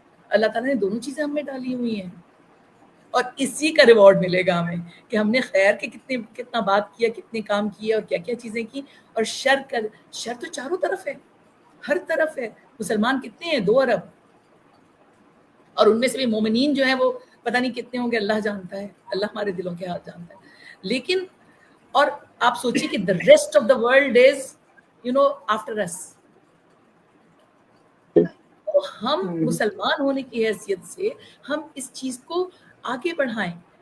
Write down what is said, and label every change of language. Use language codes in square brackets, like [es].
[ur] اللہ تعالیٰ نے دونوں چیزیں ہم میں ڈالی ہوئی ہیں, اور اسی کا ریوارڈ ملے گا ہمیں کہ ہم نے خیر کے کتنا بات کیا, کتنے کام کیے, اور کیا کیا چیزیں کی. اور شر تو چاروں طرف ہے, ہر طرف ہے. مسلمان کتنے ہیں, 2 ارب, اور ان میں سے بھی مومنین جو ہیں وہ پتہ نہیں کتنے ہوں گے, اللہ جانتا ہے, اللہ ہمارے دلوں کے حال جانتا ہے. لیکن اور آپ سوچیے کہ [en] the rest of the world is after us. [ur] تو ہم مسلمان ہونے کی حیثیت سے ہم اس چیز کو آگے بڑھائیں.